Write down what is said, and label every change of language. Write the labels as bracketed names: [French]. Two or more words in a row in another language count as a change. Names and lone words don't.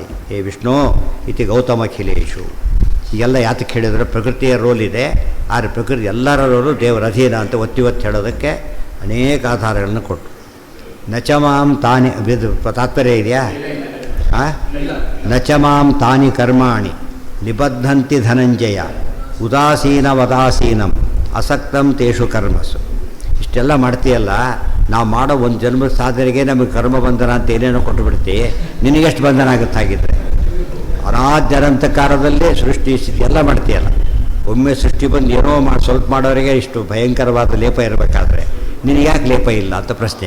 [Sanskrit] ಹೇ ವಿಷ್ಣು ಇತಿ ಗೌತಮಖಿಲೇಶು. [Kannada] ಈಗೆಲ್ಲ ಯಾತಕ್ಕೆ ಹೇಳಿದ್ರೆ ಪ್ರಕೃತಿಯ ರೋಲ್ ಇದೆ, ಆದರೆ ಪ್ರಕೃತಿ ಎಲ್ಲರ ರೋಲು ದೇವರ ಅಧೀನ ಅಂತ ಒತ್ತಿ ಹೇಳೋದಕ್ಕೆ ಅನೇಕ ಆಧಾರಗಳನ್ನು ಕೊಟ್ಟು. [Sanskrit] ನಚಮಾಂ ತಾನಿ [Kannada] ತಾತ್ಪರ್ಯ ಇದೆಯಾ? [Sanskrit] ನಚಮಾಂ ತಾನಿ ಕರ್ಮಾಣಿ ನಿಬದ್ಧಂತಿ ಧನಂಜಯ ಉದಾಸೀನವದಾಸೀನಂ ಅಸಕ್ತಂ ತೇಷು ಕರ್ಮಸು. [Kannada] ಇಷ್ಟೆಲ್ಲ ಮಾಡ್ತೀಯಲ್ಲ, ನಾವು ಮಾಡೋ ಒಂದು ಜನ್ಮದ ಸಾಧನೆಗೆ ನಮಗೆ ಕರ್ಮ ಬಂಧನ ಅಂತ ಏನೇನೋ ಕೊಟ್ಟು ಬಿಡ್ತೀವಿ. ನಿನಗೆಷ್ಟು ಬಂಧನ ಆಗುತ್ತಾಗಿದ್ದರೆ? ಅನಾದ್ಯನಂತಕಾರದಲ್ಲೇ ಸೃಷ್ಟಿ ಸ್ಥಿತಿ ಎಲ್ಲ ಮಾಡ್ತೀಯಲ್ಲ. ಒಮ್ಮೆ ಸೃಷ್ಟಿ ಬಂದು ಏನೋ ಸ್ವಲ್ಪ ಮಾಡೋರಿಗೆ ಇಷ್ಟು ಭಯಂಕರವಾದ ಲೇಪ ಇರಬೇಕಾದ್ರೆ ನಿನಗ್ಯಾಕೆ ಲೇಪ ಇಲ್ಲ ಅಂತ ಪ್ರಶ್ನೆ.